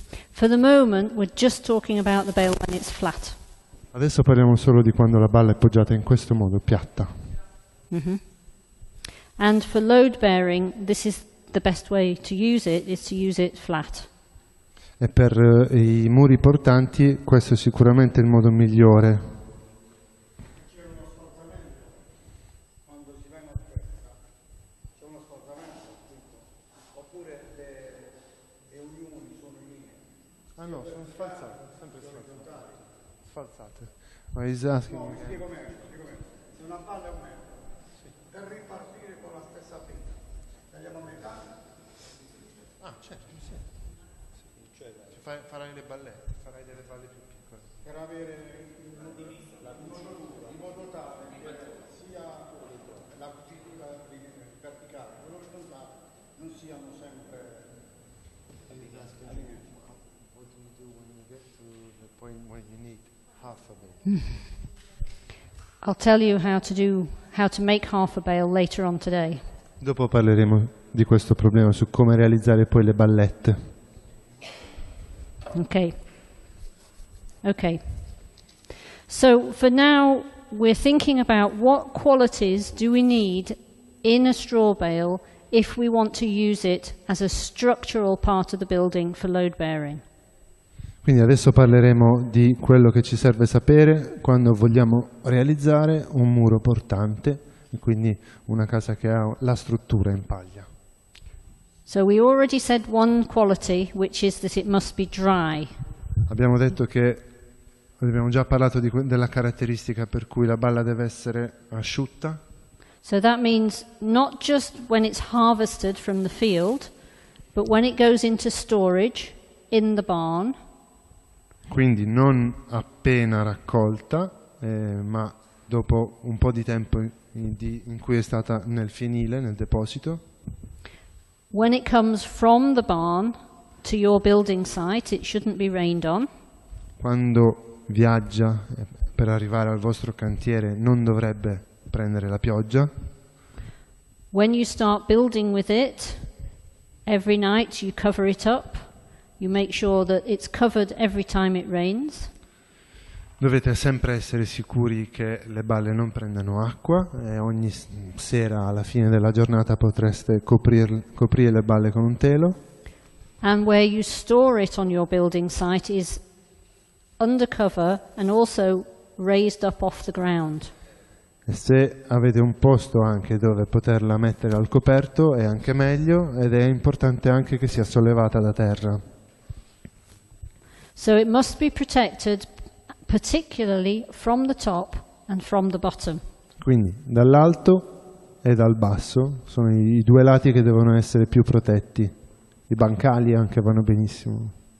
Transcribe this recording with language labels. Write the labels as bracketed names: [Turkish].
[English] For the moment, we're just talking about the bale when it's flat. [Italian] Adesso parliamo solo di quando la balla è poggiata in questo modo, piatta. [English] And for load bearing, this is the best way to use it, is to use it flat. [Italian] E per i muri portanti questo è sicuramente il modo migliore. C'è uno sfaltamento quando si va in altezza, c'è uno sfaltamento oppure le unioni sono in linea. Ah no, sono sfalsate, sempre sfalsate. Ma no, spiego meglio. Se una balla è un metro, per ripartire con la stessa fila, tagliamo a metà. Ah, certo, sì. Farai le ballette, farai delle balle più piccole. Per avere in modo tale che sia la cucitura verticale e l'orizzontale non siano sempre allineati. [English] What do you do when you get to the point where you need half a bale? I'll tell you how to make half a bale later on today. [Italian] Dopo parleremo di questo problema, su come realizzare poi le ballette. [English] Okay. So for now, we're thinking about what qualities do we need in a straw bale if we want to use it as a structural part of the building for load bearing. [Italian] Quindi adesso parleremo di quello che ci serve sapere quando vogliamo realizzare un muro portante, e quindi una casa che ha la struttura in paglia. [English] So we already said one quality, which is that it must be dry. [Italian] Abbiamo detto abbiamo già parlato della caratteristica per cui la balla deve essere asciutta. [English] So that means not just when it's harvested from the field, but when it goes into storage, in the barn. [Italian] Quindi non appena raccolta, ma dopo un po' di tempo in cui è stata nel fienile, nel deposito. When it comes from the barn to your building site, it shouldn't be rained on. Quando viaggia per arrivare al vostro cantiere non dovrebbe prendere la pioggia. [English] When you start building with it, every night you cover it up. You make sure that it's covered every time it rains. [Italian] Dovete sempre essere sicuri che le balle non prendano acqua e ogni sera alla fine della giornata potreste coprire le balle con un telo. [English] And where you store it on your building site is undercover and also raised up off the ground. [Italian] E se avete un posto anche dove poterla mettere al coperto è anche meglio, ed è importante anche che sia sollevata da terra. [English] So it must be protected particularly from the top and from the bottom. [Italian] Quindi dall'alto e dal basso sono i due lati che devono essere più protetti. I bancali anche vanno benissimo.